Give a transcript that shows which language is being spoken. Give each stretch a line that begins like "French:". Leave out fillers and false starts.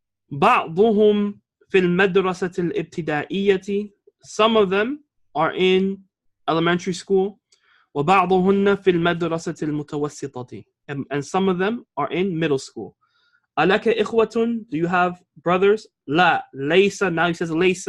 Arabic: بعضهم في المدرسة الابتدائية.
English: Some of them are in elementary school.
Arabic: وبعضهن في المدرسة المتوسطة.
English: And some of them are in middle school.
Arabic: ألك إخوة?
English: Do you have brothers?
Arabic: لا, ليس.
English: Now he says ليس.